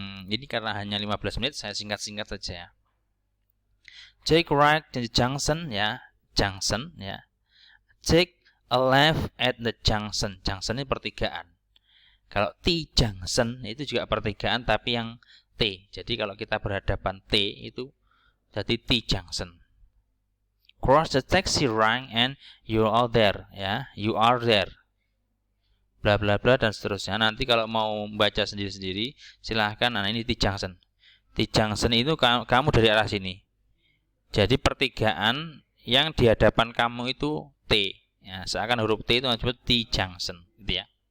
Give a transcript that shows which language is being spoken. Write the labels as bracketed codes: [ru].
[id] Ini karena hanya 15 menit saya singkat-singkat saja ya. [en] Take right to the junction ya, take a left at the junction. [id] Junction ini pertigaan. Kalau T junction itu juga pertigaan tapi yang T. Jadi kalau kita berhadapan T itu jadi T junction. [en] Cross the taxi rank and you are there ya. You are there. [id] Bla bla bla dan seterusnya. Nanti kalau mau baca sendiri-sendiri silahkan. Nah ini T junction. T junction itu kamu dari arah sini. Jadi pertigaan yang di hadapan kamu itu T. Ya, seakan huruf T itu disebut T junction, gitu ya.